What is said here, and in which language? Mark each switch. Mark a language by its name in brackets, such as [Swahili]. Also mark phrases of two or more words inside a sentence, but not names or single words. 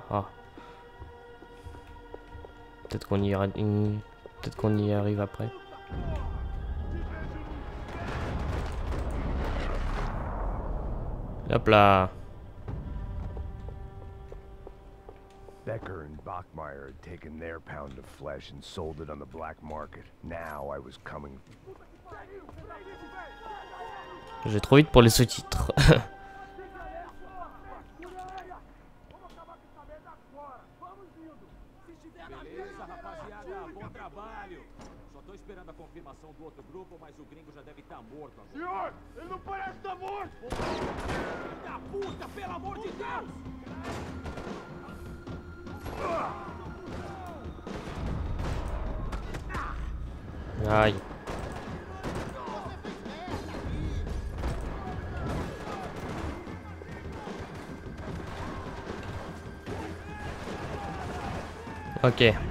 [French] Ah. Peut-être qu'on y ira... Peut-être qu'on y arrive après. Hop là. [English] Becker and Bachmeyer had taken their pound of flesh and sold it on the black market. Now I was coming. [French] J'ai trop vite pour les sous-titres. [Portuguese] Beleza, rapaziada, bom trabalho. Só tô esperando a confirmação do outro grupo, mas o gringo já deve estar morto agora. Senhor, ele não parece estar morto! Filho da puta, pelo amor de Deus! [French] Aïe. Ok.